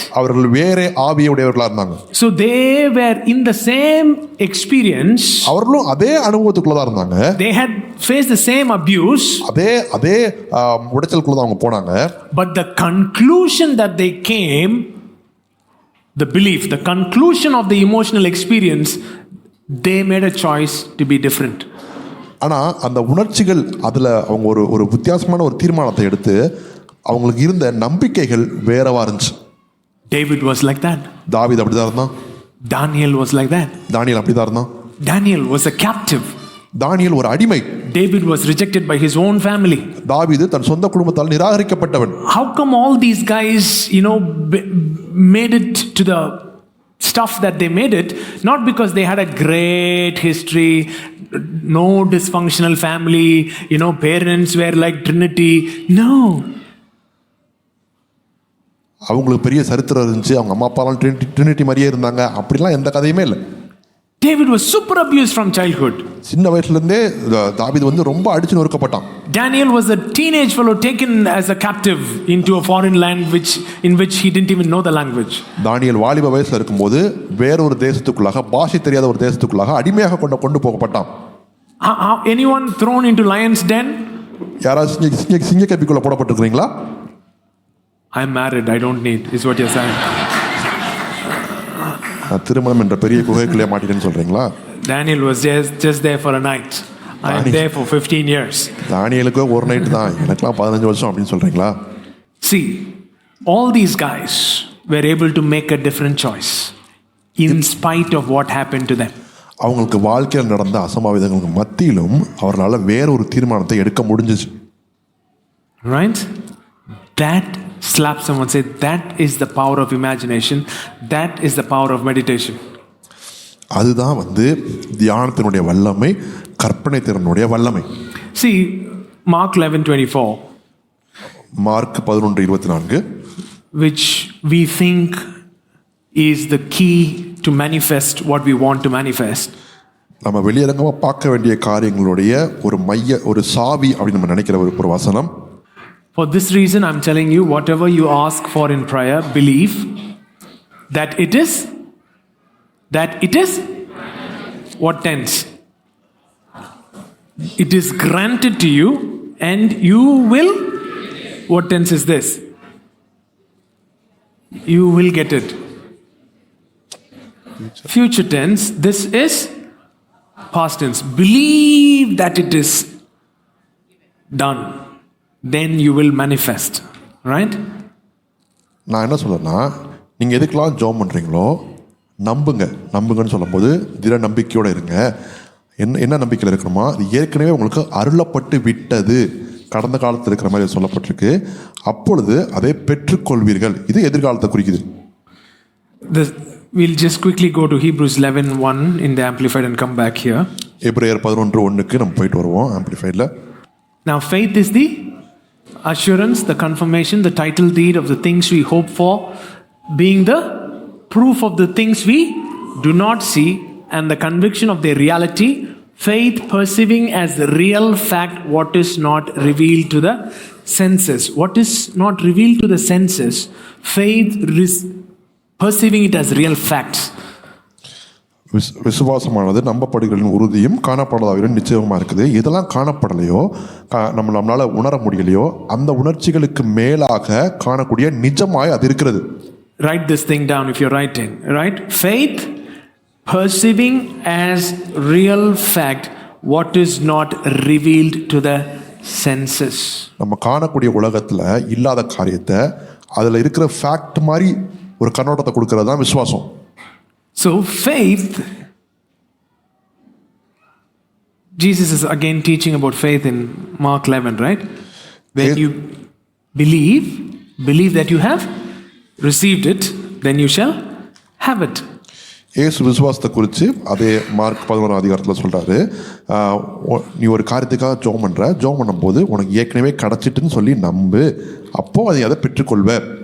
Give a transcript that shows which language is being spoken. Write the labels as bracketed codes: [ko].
[ta] அவர்கள் வேறே ஆவியுடையவர்களா இருந்தாங்க. [en] So they were in the same experience. [ta] அவர்களும் அதே அனுபவத்துக்குள்ள தான் இருந்தாங்க. [en] They had faced the same abuse. [ta] அதே உடைச்சலுக்குள்ள தான் அவங்க போனாங்க. [en] But the conclusion that they came, the belief, the conclusion of the emotional experience, they made a choice to be different. [ta] ஆனா அந்த உணர்ச்சிகள் அதுல அவங்க ஒரு வித்தியாசமான ஒரு தீர்மானத்தை எடுத்து அவங்களுக்கு இருந்த நம்பிக்கைகள் வேறவா இருந்துச்சு. [en] David was like that. [ta] தாவீது அப்படிதான் இருந்தான். [en] Daniel was like that. [ta] தானியேல் அப்படிதான் இருந்தான். [en] Daniel was a captive. [ta] தானியேல் ஒரு அடிமை. [en] David was rejected by his own family. [ta] தாவீது தன் சொந்த குடும்பத்தால் நிராகரிக்கப்பட்டவன். [en] How come all these guys, made it to the stuff that they made it? Not because they had a great history, no dysfunctional family, parents were like Trinity. No. [ta] அவங்களுக்கு பெரிய சரித்திரம் இருந்துச்சு, அவங்க அம்மா அப்பாலாம் Trinity மாதிரியே இருந்தாங்க, அப்படிலாம் எந்த கதையுமே இல்லை. [en] David was super abused from childhood. [ta] சின்ன வயசுல இருந்தே தாவீது ரொம்ப அடிச்சு நொறுக்கப்பட்டான். [en] Daniel was a teenage fellow taken as a captive into a foreign land in which he didn't even know the language. [ta] தானியேல் வாலிப வயசுல இருக்கும்போது வேறொரு தேசத்துக்குள்ளாக பாஷை தெரியாத ஒரு தேசத்துக்குள்ளாக அடிமையாக கொண்டு போகப்பட்டான். [en] Anyone thrown into lion's den? [ta] யாராவது சிங்கக்கபிக்குள்ள போடப்பட்டிருக்கீங்களா? [en] I'm married, I don't need, is what you're saying. [ta] திருமணம் என்ற பெரிய குகைக்குள்ளே மாட்டிட்டேன்னு சொல்றீங்களா? [en] Daniel was just there for a night. I am there for 15 years. [ta] தானியேலுக்கு ஒரு நைட் தான், எனக்குலாம் 15 வருஷம் அப்படின்னு சொல்றீங்களா? [en] See, all these guys were able to make a different choice in spite of what happened to them. [ta] அவங்களுக்கு வாழ்க்கையில் நடந்த அசம்பாவிதங்களுக்கு மத்தியிலும் அவர்களால் வேற ஒரு தீர்மானத்தை எடுக்க முடிஞ்சிச்சு. [en] Right? That slap someone, say that is the power of imagination, that is the power of meditation. [ta] அதுதான் தியானத்தினுடைய வல்லமை, கற்பனை திறனுடைய வல்லமை. [en] See, Mark 11:24, [ta] mark 11:24, [en] which we think is the key to manifest what we want to manifest. [ta] நம்ம வெளியரங்கமா பார்க்க வேண்டிய காரியங்களுடைய ஒரு சாவி அப்படின்னு நம்ம நினைக்கிற ஒரு வசனம். [en] For this reason, I'm telling you, whatever you ask for in prayer, believe that it is what tense? It is granted to you and you will, what tense is this? You will get it. Future tense, this is past tense, believe that it is done, then you will manifest. Right? [ta] நான் என்ன சொல்றேன்னா, நீங்கள் எதுக்கெல்லாம் ஜெபம் பண்ணுறீங்களோ நம்புங்கன்னு சொல்லும்போது திட நம்பிக்கையோடு இருங்க. என்ன நம்பிக்கையில் இருக்கணுமா, அது ஏற்கனவே உங்களுக்கு அருளப்பட்டு விட்டது, கடந்த காலத்தில் இருக்கிற மாதிரி சொல்லப்பட்டிருக்கு. அப்பொழுது அதை பெற்றுக்கொள்வீர்கள். இது எதிர்காலத்தை குறிக்குது. [en] We'll just quickly go to Hebrews 11:1 in the Amplified and come back here. [ta] எபிரேயர் 11:1 நம்ம போயிட்டு வருவோம் ஆம்பிளிஃபைட்ல. [en] Now faith is the assurance, the confirmation, the title deed of the things we hope for, being the proof of the things we do not see and the conviction of their reality. Faith perceiving as the real fact what is not revealed to the senses. What is not revealed to the senses, faith perceiving it as real facts. [ta] விசுவாசமானது நம்பப்படுகளின் உறுதியும் காணப்படாதவைகளின் நிச்சயமாக இருக்குது. இதெல்லாம் காணப்படலையோ, நம்மளால உணர முடியலையோ, அந்த உணர்ச்சிகளுக்கு மேலாக காணக்கூடிய நிஜமாய் அது இருக்கிறது. [en] Write this thing down if you're writing, right? Faith perceiving as real fact what is not revealed to the senses. [ta] நம்ம காணக்கூடிய உலகத்துல இல்லாத காரியத்தை அதுல இருக்கிற ஃபேக்ட் மாதிரி ஒரு கண்ணோட்டத்தை கொடுக்கிறது தான் விசுவாசம். [en] So faith, Jesus is again teaching about faith in Mark 11, right? When you believe that you have received it, then you shall have it. [ta] ஏசு விசுவாசத்தை குறித்து அதே மார்க் 11 அதிகாரத்தில் சொல்றாரு, நீ ஒரு காரியத்துக்காக ஜெபம் பண்ணும்போது உனக்கு ஏற்கனவே கிடைச்சிட்டுன்னு சொல்லி நம்பு, அப்போ அதை பெற்றுக்கொள்வ.